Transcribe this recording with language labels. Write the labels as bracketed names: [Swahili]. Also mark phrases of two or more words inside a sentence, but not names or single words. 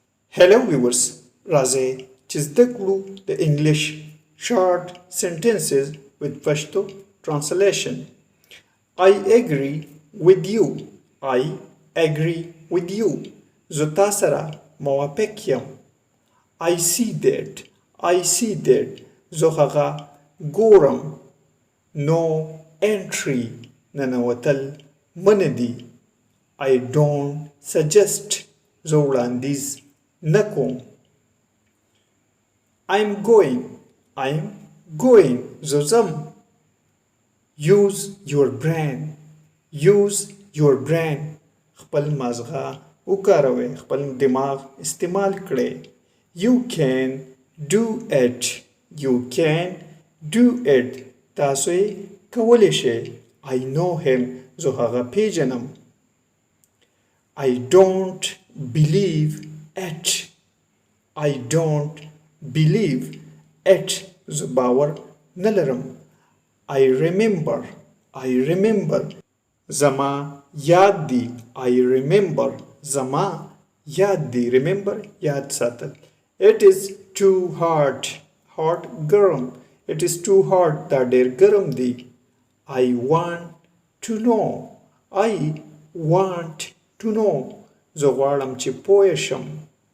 [English] Hello viewers, [Pashto] راځئ چې زده کړو د انګلیش [English] short sentences with Pashto translation. I agree with you. I agree with you. [Pashto] زه تا سره موافق یم. [English] I see that. I see that. [Pashto] زه هغه ګورم. [English] No entry. [Pashto] ننوتل منع دي. [English] I don't suggest. [Pashto] زه وړاندیز نه کوم. [English] I'm going. [Pashto] زه ځم. [English] Use your brain. Use your brain. [Pashto] خپل مازغه وکاروئ. خپل دماغ استعمال کړئ. [English] You can do it. You can do it. [Pashto] تاسو یې کولی شئ. [English] I know him. [Pashto] زه هغه پیژنم. [English] I don't believe it. I don't believe it. [Pashto] زه باور نه لرم. [English] I remember. [Pashto] زما یاد دی. [English] I remember. [Pashto] زما یاد دی. Remember یاد ساتل. [English] It is too hot. Hot ګرم. It is too hot. [Pashto] دا ډېر ګرم دی. [English] I want to know. I want to know. [Pashto] زه غواړم چې پوه شم.